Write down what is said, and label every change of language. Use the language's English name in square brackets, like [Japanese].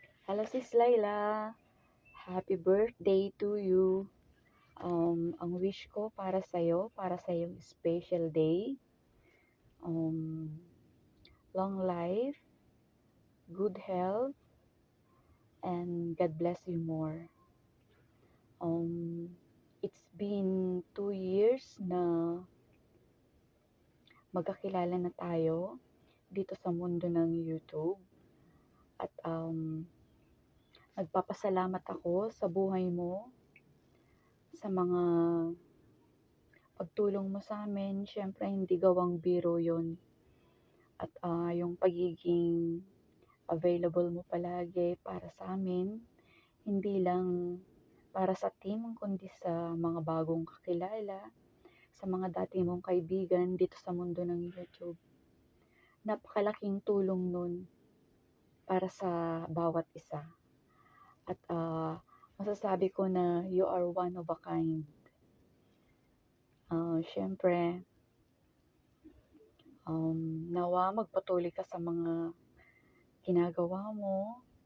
[English] Hello sis Laila, happy birthday to you. [Filipino] Ang wish ko para sa iyo [English] special day. Long life, good health, and God bless you more. It's been 2 years [Filipino] na magkakilala na tayo dito sa mundo ng YouTube. At nagpapasalamat ako sa buhay mo, sa mga pagtulong mo sa amin. Syempre hindi gawang biro yon. At yung pagiging available mo palagi para sa amin, hindi lang para sa team, kundi sa mga bagong kakilala, sa mga dati mong kaibigan dito sa mundo ng YouTube. Napakalaking tulong nun para sa bawat isa. At masasabi ko na [English] you are one of a kind. [Filipino] Syempre, nawa magpatuloy ka sa mga ginagawa mo.